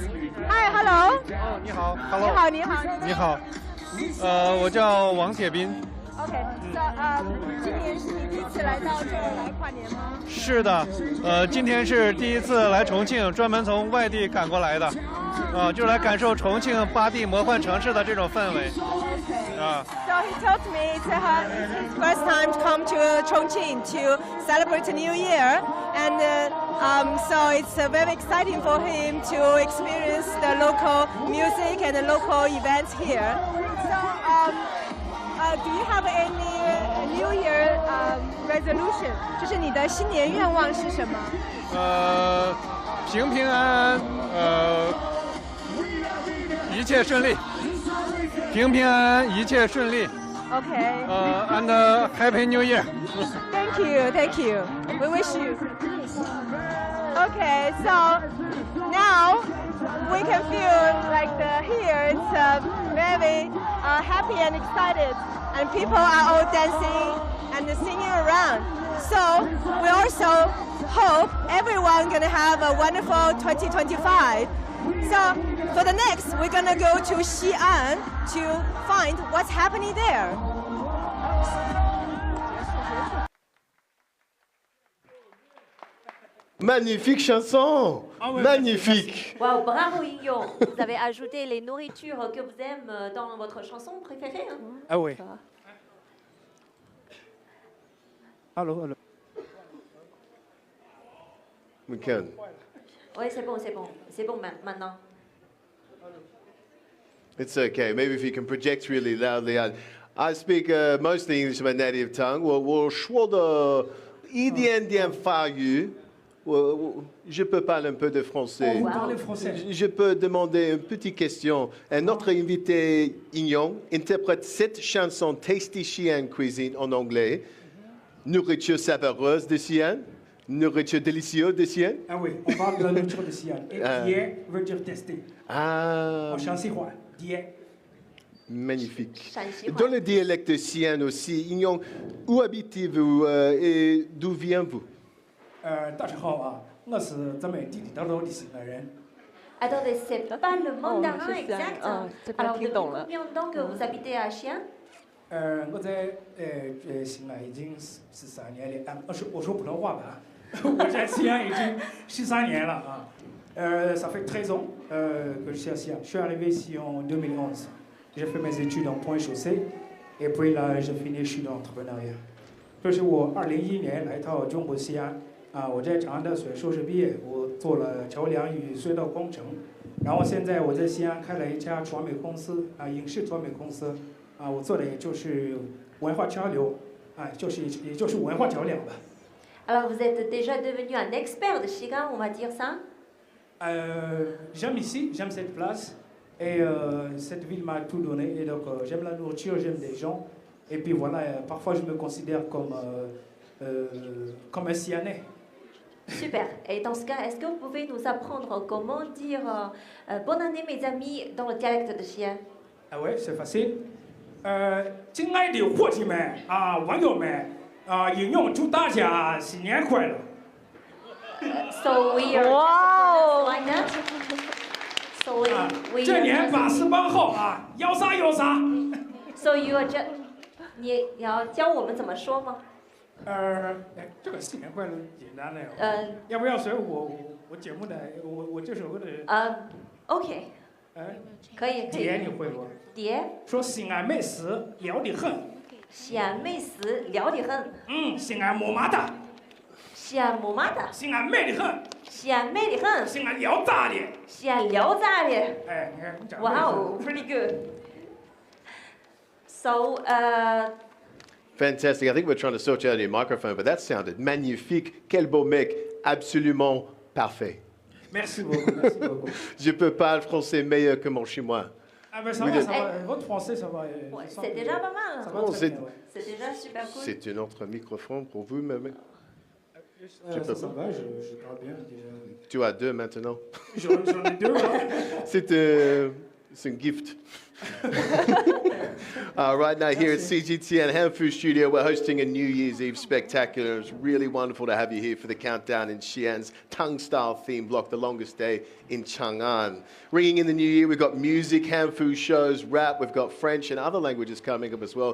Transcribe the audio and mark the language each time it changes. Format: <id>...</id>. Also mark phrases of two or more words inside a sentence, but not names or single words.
<en>Hi, hello.</en> <zh>你好 ，Hello。你好。你好，我叫王铁斌。</zh> <en>Okay, so</en> <zh>今年是你第一次来到这儿来跨年吗？是的，今天是第一次来重庆，专门从外地赶过来的，就来感受重庆8地魔幻城市的这种氛围。</zh> <en>So he told me it's his first time to come to Chongqing to celebrate the New Year, and so it's very exciting for him to experience the local music and the local events here. So do you have any New Year resolution?</en> <zh>就是你的新年愿望是什么？平平安安，一切顺利。平平安安，一切顺利。</zh> <en>Okay. And Happy New Year. Thank you. We wish you. Okay, so now we can feel like here it's very happy and excited, and people are all dancing and singing around. So we also hope everyone gonna have a wonderful 2025. So for the next, we're gonna go to Xi'an to find what's happening there.</en> <fr>Magnifique chanson, magnifique. Wow, bravo Ignon. Vous avez ajouté les nourritures que vous aimez dans votre chanson préférée. Hein? Ah oui. Allô.</fr> <en>We can.</en> <fr>Oui, c'est bon maintenant.</fr> <en>It's okay. Maybe if you can project really loudly. I speak mostly English, my native tongue.</en> <zh>我说的一点点法语。</zh> <fr>Je peux parler un peu de français. Je peux demander une petite question. Notre invité Ignon interprète cette chanson Tasty Xi'an Cuisine en anglais. Nourriture savoureuse de Xi'an. Nourriture délicieuse de Xi'an. Ah oui, on parle de la nourriture de Xi'an. Et die veut dire tester. Ah. En Shanxihua, die. Magnifique. Dans le dialecte Xi'an aussi, Ignon, où habitez-vous et d'où venez-vous?</fr> <zh>大家好啊，我是咱们地地道道的西安人。</zh> <fr>Attendez, c'est pas le mandarin exact. Alors, depuis combien de temps que vous habitez à Xi'an?</fr> <zh>我在西安已经13年了。我说普通话吧，我在西安已经13年了啊。</zh> <fr>Ça fait 13 ans que je suis à Xi'an. Je suis arrivé ici en 2011. J'ai fait mes études en point chaussée et puis là j'ai fini je suis dans l'entrepreneuriat.</fr> <zh>这是我2011年来到中国西安。我在长安大学硕士毕业，我做了桥梁与隧道工程，然后现在我在西安开了一家传媒公司，影视传媒公司，我做的也就是文化交流，也就是文化桥梁吧。</zh> <fr>Alors vous êtes déjà devenu un expert de Xi'an, on va dire ça? J'aime ici, j'aime cette place, et cette ville m'a tout donné, et donc j'aime la nourriture, j'aime les gens, et puis voilà, parfois je me considère comme un Xi'anais. Super. Et dans ce cas, est-ce que vous pouvez nous apprendre comment dire bonne année mes amis dans le dialecte de Xi'an? Ah ouais, c'est facile.</fr> <zh>亲爱的伙计们网友们引用祝大家新年快乐。</zh> <en>So we are like that. So we</en> <zh>这年8月18号要啥有啥。</zh> <en>So you are just</en> <zh>你要教我们怎么说吗？这个新年快乐简单的要不要随我节目的我这首歌的？OK， 可以。碟你会不？碟。说西安美食聊得很。西安美食聊得很。西安么么哒。西安么么哒。西安美得很。西安美得很。西安聊炸的。西安聊炸的。哎，你看你讲。</zh> <en>Wow, pretty good. So, Fantastic. I think we're trying to sort you out your microphone, but that sounded magnifique.</en> <fr>Quel beau mec. Absolument parfait. Merci beaucoup, merci beaucoup. Je peux parler français meilleur que mon chinois. Ah ben ça va. Votre français, ça va. C'est déjà pas mal. Ça va très bien, c'est déjà super cool. C'est un autre microphone pour vous, même. Ça va, je parle bien déjà. Tu as deux maintenant. J'en ai deux. C'est un gift.</fr> <en>Right now here at CGTN Hanfu Studio, we're hosting a New Year's Eve spectacular. It's really wonderful to have you here for the countdown in Xi'an's Tang-style theme block, the longest day in Chang'an. Ringing in the new year, we've got music, Hanfu shows, rap, we've got French and other languages coming up as well.</en>